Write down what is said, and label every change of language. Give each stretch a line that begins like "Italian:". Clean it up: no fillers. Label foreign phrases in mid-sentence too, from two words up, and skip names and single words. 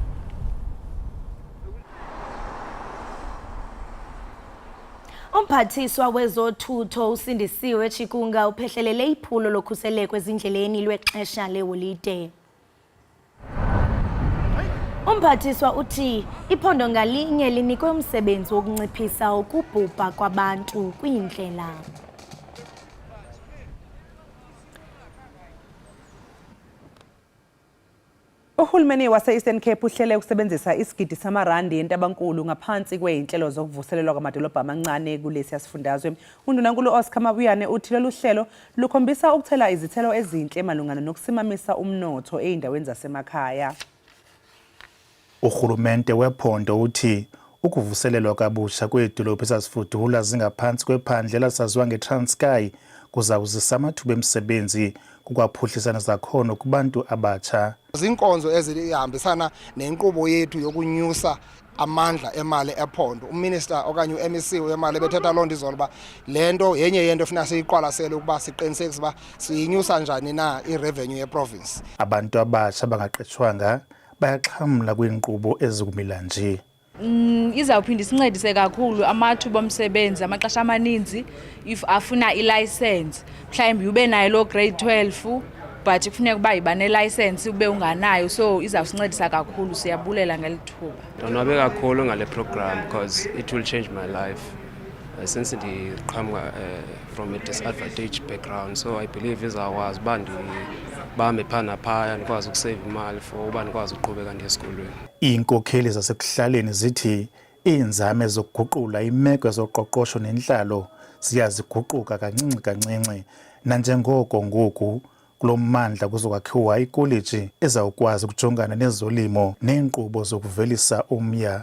Xhosa: Umphathiswa wezothutho usindisiwe Chikunga uphehlelele iphulo lokhuseleko ezindleleni lwexesha leholide. Umphathiswa uthi iphondo ngalinye linikwe umsebenzi wokunciphisa ukubhubha kwabantu kwiindlela.
Zulu: Uhulumeni wase-Eastern Cape uhlele ukusebenzisa isigidi samarandi entabankulu ngaphansi kwey'nhlelo zokuvuselelwa kwamadolobha amancane kulesi yasifundazwe. Undunankulu Oscar Mabuyane uthi lolu hlelo lukhombisa ukuthela izithelo ezinhle malungana nokusimamisa umnotho ey'ndaweni zasemakhaya.
Xhosa: Uhulumende wephondo uthi ukuvuselelwa kabusha kwedolobha ezazifudula zingaphansi kwephandle elasaziwa ngeTranskei kuzawuzisa amathuba emisebenzi kukwaphuhlisana zakhono kubantu abatsha. Zinkonzo ezihambisana nenkqubo yethu yokunyusa amandla emali ephondo. Uminister okanye uMEC wemali bethetha loo nto izolo uba le nto yenye yento funeka siyiqwalasele ukuba siqinisekise uba siyinyusa njani na irevenue yeprovince. Abantu abatsha bangaqeshwanga bayaxhamla kwiinkqubo ezikumila nje. Izawuphinda isincedise kakhulu amathuba omsebenzi amaxesha amaninzi if afuna ilicense mhlawumbi ube nayo lo grade 12 but kufuneka uba iba nelicense ube unganayo, so izawusincedisa kakhulu. Siyabulela ngelithuba. Ndonwabe kakhulu ngale program
English: because it will change my life since
Xhosa: ndiqhamuka
English: from a disadvantaged background, so I believe
Xhosa: izawukwazi uba ndibambe phana phaya ndikwazi ukusave imali for uba ndikwazi uqhubeka ndiye esikolweni. Iinkokheli zasekuhlaleni zithi iinzame zokuguqula imeko yezoqoqosho nentlalo ziyaziguquka kancinci kancinci, nanjengoko ngoku kulo mmandla kuzokwakhiwa ikoleji ezawukwazi ukujongana nezolimo neenkqubo zokuvelisa umya.